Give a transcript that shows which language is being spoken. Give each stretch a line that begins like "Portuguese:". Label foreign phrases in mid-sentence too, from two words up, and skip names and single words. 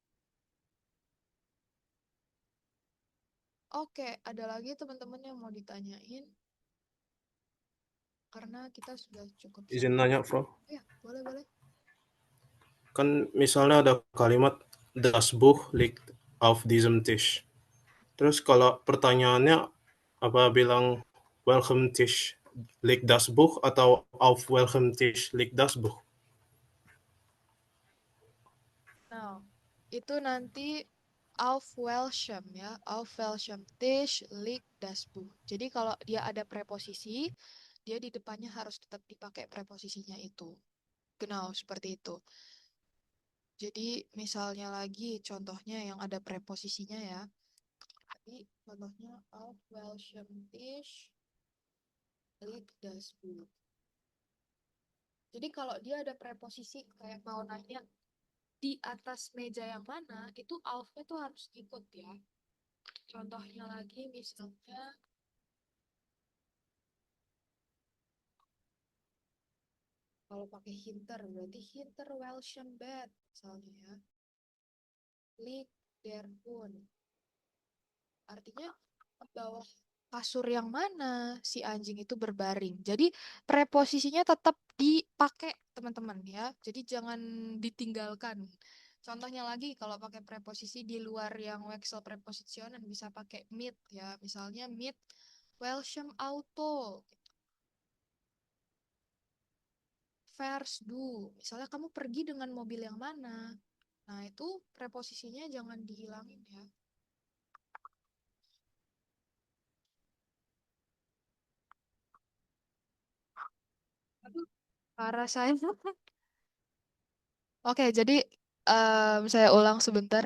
Indonesian: Oke, ada lagi teman-teman yang mau ditanyain? Karena kita sudah cukup Izin sampai. nanya, Prof. Ya, boleh. Kan misalnya ada kalimat
German: Das Buch liegt auf diesem Tisch.
Indonesian: Terus kalau pertanyaannya apa bilang
German: welcome Tisch liegt das Buch
Indonesian: atau
German: auf welcome Tisch liegt das Buch?
Indonesian: Nah, itu nanti
German: auf welchem ya, auf welchem Tisch liegt das Buch.
Indonesian: Jadi kalau dia ada preposisi, dia di depannya harus tetap dipakai preposisinya itu. Genau, seperti itu. Jadi misalnya lagi contohnya yang ada preposisinya ya. Tadi contohnya
German: auf welchem Tisch liegt das Buch.
Indonesian: Jadi kalau dia ada preposisi kayak mau nanya di atas meja yang mana, itu auf-nya tuh harus ikut ya. Contohnya lagi misalnya kalau pakai hinter berarti
German: hinter welchem bed
Indonesian: misalnya ya.
German: Liegt der Hund.
Indonesian: Artinya bawah kasur yang mana si anjing itu berbaring. Jadi preposisinya tetap dipakai teman-teman ya. Jadi jangan ditinggalkan. Contohnya lagi kalau pakai preposisi di luar yang
German: Wechsel prepositionen
Indonesian: bisa pakai mit ya.
German: Misalnya mit welchem Auto. Fährst du.
Indonesian: Misalnya kamu pergi dengan mobil yang mana. Nah itu preposisinya jangan dihilangin ya. Aduh, parah saya. Oke, jadi saya ulang sebentar.